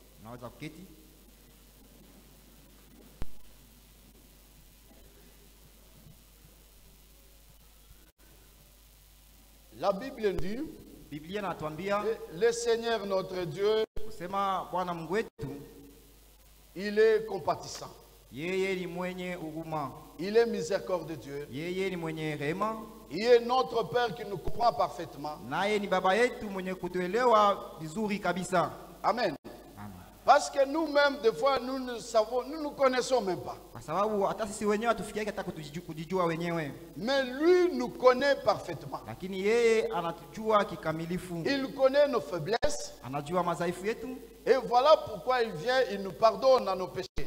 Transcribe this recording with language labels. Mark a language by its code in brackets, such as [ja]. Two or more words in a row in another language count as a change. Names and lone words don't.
[fr] La Bible dit, le Seigneur notre Dieu Il est compatissant. [sw] Yeye ni mwenye huruma. [fr] Il est miséricordieux Dieu. [sw] Yeye ni mwenye rehema. [fr] Il est notre Père qui nous comprend parfaitement. [sw] Naye ni baba yetu mwenye kutuelewa vizuri kabisa. [fr] Amen. Parce que nous-mêmes, des fois, nous ne savons, nous ne connaissons même pas. Mais lui nous connaît parfaitement. Il connaît nos faiblesses. Et voilà pourquoi il vient, il nous pardonne à nos péchés.